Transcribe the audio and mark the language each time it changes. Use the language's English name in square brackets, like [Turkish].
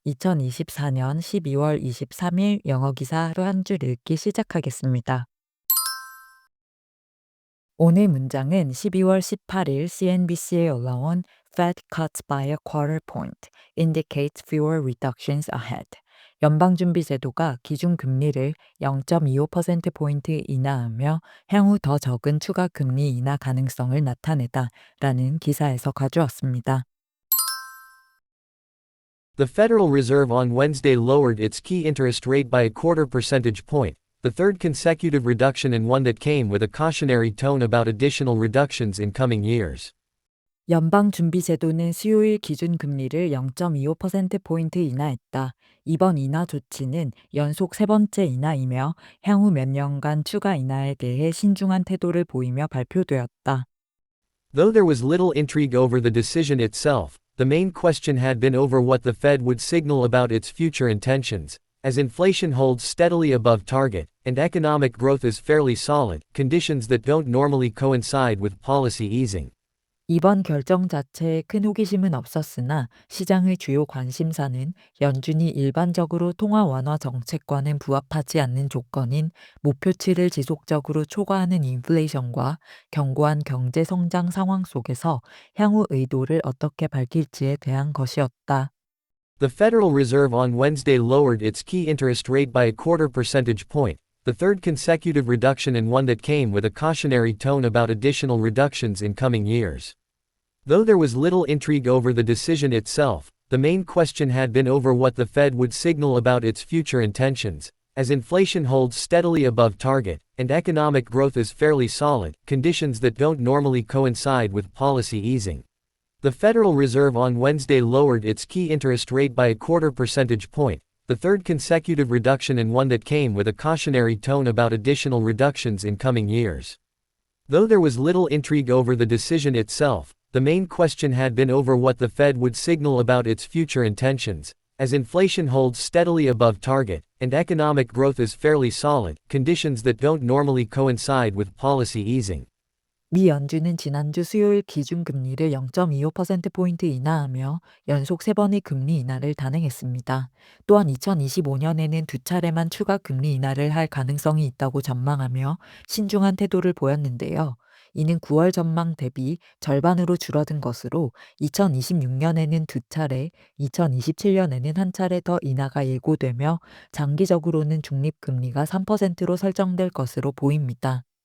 [Korean] 2024년 12월 23일 영어 기사 하루 한 줄 읽기 시작하겠습니다. 오늘 문장은 12월 18일 CNBC에 올라온 [English] Fed cuts by a quarter point, indicates fewer reductions ahead. [Korean] 연방준비제도가 기준금리를 0.25%포인트 인하하며 향후 더 적은 추가 금리 인하 가능성을 나타내다 라는 기사에서 가져왔습니다. [English] The Federal Reserve on Wednesday lowered its key interest rate by a quarter percentage point, the third consecutive reduction and one that came with a cautionary tone about additional reductions in coming years. [Korean] 연방준비제도는 수요일 기준금리를 0.25%포인트 인하했다. 이번 인하 조치는 연속 세 번째 인하이며 향후 몇 년간 추가 인하에 대해 신중한 태도를 보이며 발표되었다. [English] Though there was little intrigue over the decision itself, the main question had been over what the Fed would signal about its future intentions. As inflation holds steadily above target, and economic growth is fairly solid, conditions that don't normally coincide with policy easing. [Korean] 이번 결정 자체에 큰 호기심은 없었으나 시장의 주요 관심사는 연준이 일반적으로 통화 완화 정책과는 부합하지 않는 조건인 목표치를 지속적으로 초과하는 인플레이션과 견고한 경제 성장 상황 속에서 향후 의도를 어떻게 밝힐지에 대한 것이었다. [English] The Federal Reserve on Wednesday lowered its key interest rate by a quarter percentage point, the third consecutive reduction and one that came with a cautionary tone about additional reductions in coming years. Though there was little intrigue over the decision itself, the main question had been over what the Fed would signal about its future intentions. As inflation holds steadily above target, and economic growth is fairly solid, conditions that don't normally coincide with policy easing. The Federal Reserve on Wednesday lowered its key interest rate by a quarter percentage point, the third consecutive reduction and one that came with a cautionary tone about additional reductions in coming years. Though there was little intrigue over the decision itself, the main question had been over what the Fed would signal about its future intentions. As inflation holds steadily above target, and economic growth is fairly solid, conditions that don't normally coincide with policy easing. [Korean] 미 연준은 지난주 수요일 기준금리를 0.25%포인트 인하하며 연속 세 번의 금리 인하를 단행했습니다. 또한 2025년에는 두 차례만 추가 금리 인하를 할 가능성이 있다고 전망하며 신중한 태도를 보였는데요. 이는 9월 전망 대비 절반으로 줄어든 것으로 2026년에는 두 차례, 2027년에는 한 차례 더 인하가 예고되며 장기적으로는 중립금리가 3%로 설정될 것으로 보입니다.